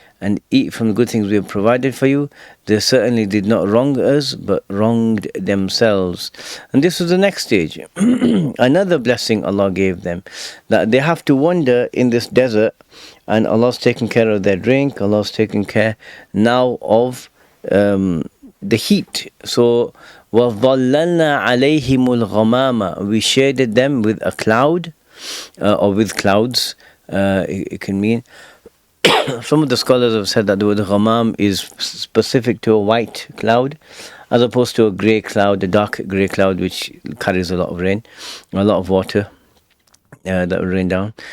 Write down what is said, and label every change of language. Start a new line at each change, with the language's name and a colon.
English: And eat from the good things we have provided for you. They certainly did not wrong us, but wronged themselves. And this was the next stage. Another blessing Allah gave them, that they have to wander in this desert, and Allah's taking care of their drink. Allah's taking care now of the heat.
Arabic: So وَظَلَّلْنَا عَلَيْهِمُ الْغَمَامَ.
English: We shaded them with a cloud, or with clouds. It can mean. Some of the scholars have said that the word ghamam is specific to a white cloud, as opposed to a grey cloud, a dark grey cloud, which carries a lot of rain, a lot of water that will rain down.